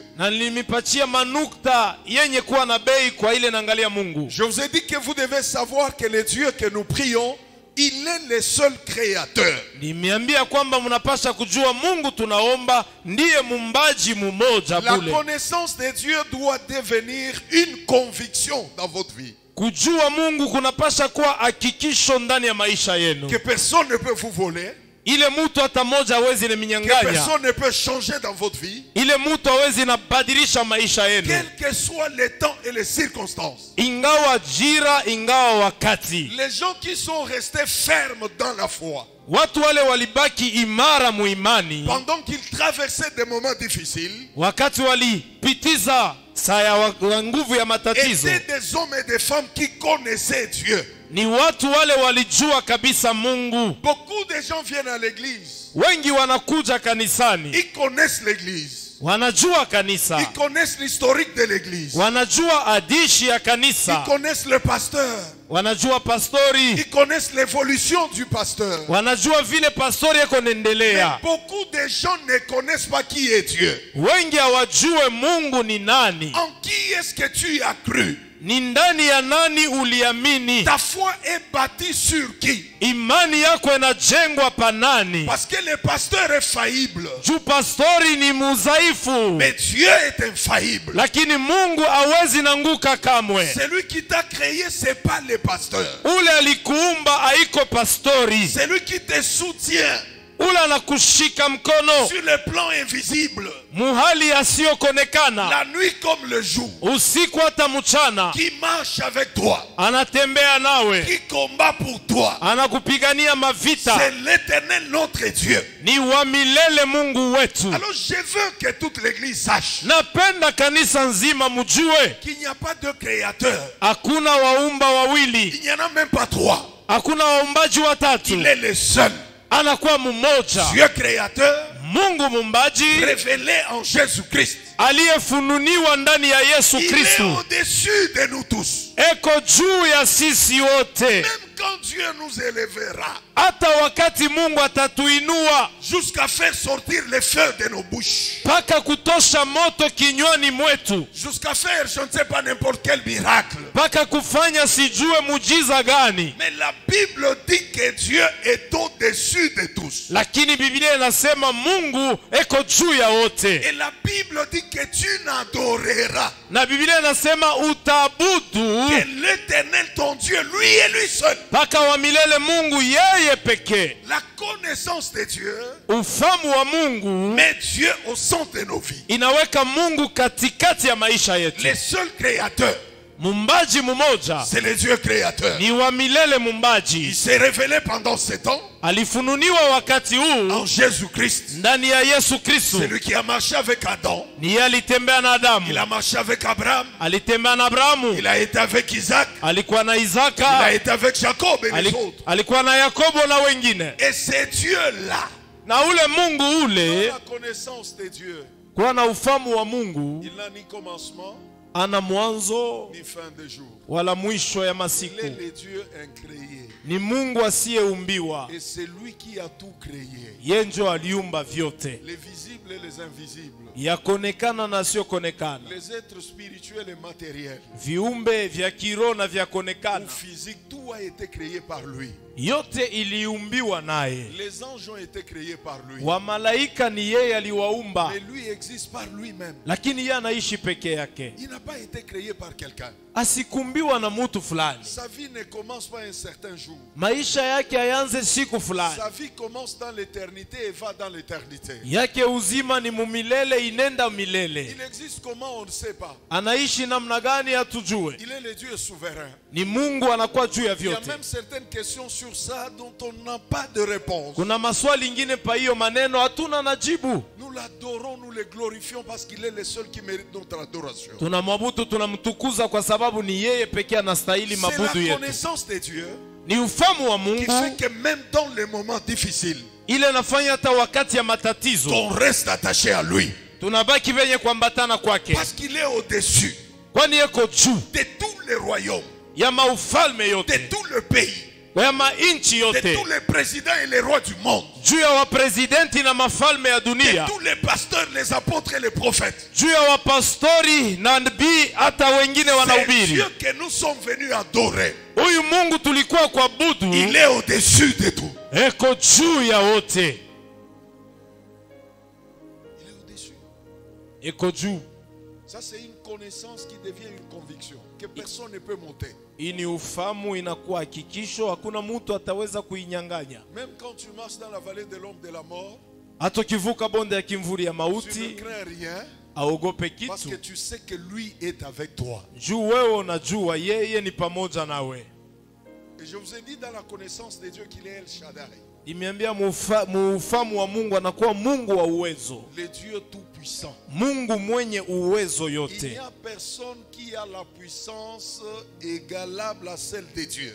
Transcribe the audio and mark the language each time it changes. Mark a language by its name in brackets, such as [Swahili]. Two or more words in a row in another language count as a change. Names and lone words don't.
[Swahili] Na nilimipatia manukta yenye kuwa na bei kwa ile naangalia Mungu. [French] Je vous ai dit que vous devez savoir que le Dieu que nous prions, il est le seul créateur. [Swahili] Nimeambia kwamba mnapasha kujua Mungu tunaomba ndiye mumbaji mmoja bule. [French] La connaissance de Dieu doit devenir une conviction dans votre vie. [Swahili] Kujua Mungu kunapasha kuwa hakikisho ndani ya maisha yenu. [French] Que personne ne peut vous voler. [Swahili] Ile mtu hata moja hawezi ninyang'anya. [French] Que personne ne peut changer dans votre vie. [Swahili] Ile mtu hawezi nabadilisha maisha yenu. [French] Quels que soient les temps et les circonstances. [Swahili] Ingawa jira, ingawa wakati. [French] Les gens qui sont restés fermes dans la foi. [Swahili] Watu wale walibaki imara muimani. [French] Pendant qu'ils traversaient des moments difficiles. [Swahili] Wakati walipitiza saa ya nguvu ya matatizo. [French] Étaient des hommes et des femmes qui connaissaient Dieu. [Swahili] Ni watu wale walijua kabisa Mungu. [French] Beaucoup de gens viennent à l'église. [Swahili] Wengi wanakuja kanisani. [French] Ils connaissent l'église. [Swahili] Wanajua kanisa. [French] Ils connaissent l'historique de l'église. [Swahili] Wanajua hadithi ya kanisa. [French] Ils connaissent le pasteur. [Swahili] Wanajua pastori. [French] Ils connaissent l'évolution du pasteur. [Swahili] Wanajua vile pastori yako nendelea. [French] Mais beaucoup de gens ne connaissent pas qui est Dieu. [Swahili] Wengi hawajue Mungu ni nani. [French] En qui est-ce que tu as cru? [Swahili] Ni ndani ya nani uliamini? [French] Ta foi est bâtie sur qui? [Swahili] Imani yako inajengwa pa nani? [French] Parce que le pasteur est faillible. [Swahili] Juu pastori ni mudhaifu. [French] Mais Dieu est infaillible. [Swahili] Lakini Mungu hawezi nanguka kamwe. [French] Celui qui t'a créé, c'est pas le pasteur. [Swahili] Ule alikuumba haiko pastori. [French] Celui qui te soutient. [Swahili] Ule anakushika mkono. [French] Sur le plan invisible. [Swahili] Muhali asiyokonekana. [French] La nuit comme le jour. [Swahili] Usiku hata mchana. [French] Qui marche avec toi. [Swahili] Anatembea nawe. [French] Qui combat pour toi. [Swahili] Anakupigania mavita. [French] C'est l'Éternel notre Dieu. [Swahili] Ni wa milele Mungu wetu. [French] Alors je veux que toute l'église sache. [Swahili] Napenda kanisa nzima mjue. [French] Qu'il n'y a pas de créateur. [Swahili] Hakuna waumba wawili. [French] Il n'y en a même pas 3. [Swahili] Hakuna waumbaji watatu. [French] Il est le seul. [Swahili] Anakuwa mmoja. [French] Dieu créateur. [Swahili] Mungu mumbaji. [French] Révélé en Jésus-Christ. [Swahili] Aliyefununiwa ndani ya Yesu Kristo. [French] Il est au-dessus de nous tous. [Swahili] Eko juu ya sisi wote. [French] Même quand Dieu nous élèvera. [Swahili] hata wakati Mungu atatuinua, [French] jusqu'à faire sortir les feux de nos bouches, [Swahili] paka kutosha moto kinywani mwetu, [French] jusqu'à faire je ne sais pas n'importe quel miracle, [Swahili] paka kufanya sijue mujiza gani. [French] mais la Bible dit que Dieu est au-dessus de tous. [Swahili] Lakini Biblia inasema Mungu eko juu ya wote. [French] Et la Bible dit que tu n'adoreras [Swahili] Na Biblia inasema utaabudu [French] que l'Éternel ton Dieu, lui et lui seul. [Swahili] paka wa milele Mungu yeye pekee. [French] La connaissance de Dieu [Swahili] Ufamu wa Mungu [French] met Dieu au centre de nos vies. [Swahili] inaweka Mungu katikati ya maisha yetu. [French] Le seul créateur, [Swahili] Mumbaji mmoja [French] c'est le Dieu créateur. [Swahili] ni wa milele [French] Il [Swahili] mumbaji. [French] s'est révélé pendant ce temps [Swahili] Alifununiwa wakati huu [French] en Jésus-Christ. [Swahili] ndani ya Yesu Kristo. [French] Celui qui a marché avec Adam, [Swahili] Ni yeye alitembea na [French] il [Swahili] Adamu, [French] a marché avec Abraham, [Swahili] alitembea na Abrahamu, [French] il a été avec Isaac, [Swahili] alikuwa na [French] il a [Swahili] Isaka, [French] été avec Jacob et les autres. [Swahili] alikuwa na Yakobo na wengine. [French] Et c'est Dieu-là, [Swahili] Na ule Mungu ule, [French] la connaissance de Dieu, [Swahili] kuwa na ufamu wa Mungu, [French] il n'a ni commencement [Swahili] ana mwanzo [French] ni fin de jour. [Swahili] wala mwisho ya [French] Il [Swahili] masiku. [French] est le Dieu incréé. [Swahili] Ni Mungu asiyeumbiwa. [French] Et c'est lui qui a tout créé. [Swahili] Yeye ndio aliumba vyote, [French] Les visibles et les invisibles. [Swahili] yakonekana na siokonekana, [French] Les êtres spirituels et matériels. [Swahili] viumbe vya kiroho na vya [French] Ou [Swahili] konekana, [French] physique, tout a été créé par lui. [Swahili] yote iliumbiwa naye. [French] Les anges ont été créés par lui. [Swahili] Wamalaika ni yeye aliwaumba, [French] Mais lui existe par lui-même. [Swahili] lakini yeye anaishi peke yake. [French] Il n'a pas été créé par quelqu'un. [Swahili] Asikumbiwa na mtu fulani. [French] Sa vie ne commence pas un certain jour. [Swahili] Maisha yake hayanze siku fulani. [French] Sa vie commence dans l'éternité et va dans l'éternité. [Swahili] Yake uzima ni mumilele, inenda milele. [French] Il existe comment, on ne sait pas. [Swahili] Anaishi namna gani hatujue. [French] Il est le Dieu souverain. [Swahili] Ni Mungu anakuwa juu ya [French] Il y a [Swahili] vyote. [French] même certaines questions sur ça dont on n'a pas de réponse. [Swahili] Kuna maswali ingine pa hiyo maneno hatuna na jibu. [French] Nous l'adorons, nous le glorifions parce qu'il est le seul qui mérite notre adoration. [Swahili] Tunamwabudu, tunamtukuza kwa sababu ni yeye pekee anastahili [French] C'est [Swahili] mabudu [French] la [Swahili] yetu. [French] connaissance de Dieu [Swahili] Ni ufamu wa [French] qui [Swahili] Mungu [French] fait que même dans les moments difficiles, [Swahili] ile nafanya hata wakati ya matatizo [French] on reste attaché à lui. [Swahili] tunabaki venye kuambatana kwake, [French] Parce qu'il est au-dessus [Swahili] kwani yeko juu [French] de tous les royaumes, [Swahili] ya maufalme [French] de [Swahili] yote, [French] tout le pays, [Swahili] ya mainchi [French] de [Swahili] yote, [French] tous les présidents et les rois du monde, [Swahili] juu ya waprezidenti na mafalme ya [French] de [Swahili] dunia, [French] tous les pasteurs, les apôtres et les prophètes. [Swahili] juu ya wapastori na nabii, hata wengine [French] C'est [Swahili] wanahubiri. [French] Dieu que nous sommes venus adorer. [Swahili] Huyu Mungu tulikuwa kuabudu [French] Il est au-dessus de tout. [Swahili] eko juu ya wote, [French] Il est au-dessus. [Swahili] eko juu. [French] Ça, c'est une connaissance qui devient une conviction que personne ne peut monter. [Swahili] Hii ni ufamu, inakuwa hakikisho, hakuna mtu ataweza kuinyang'anya. [French] Même quand tu marches dans la vallée de l'ombre de la mort, [Swahili] Hata ukivuka bonde ya kimvuli ya [French] tu ne [Swahili] mauti, [French] crains rien [Swahili] aogope [French] parce que [Swahili] kitu, [French] tu sais que lui est avec toi. [Swahili] juu wewe unajua yeye ni pamoja nawe. [French] Et je vous ai dit dans la connaissance de Dieu qu'il est El Shaddai, [Swahili] Imeambia muufamu wa Mungu anakuwa Mungu wa uwezo, [French] le Dieu tout-puissant. [Swahili] Mungu mwenye uwezo [French] Il [Swahili] yote. [French] n'y a personne qui a la puissance égalable à celle de Dieu.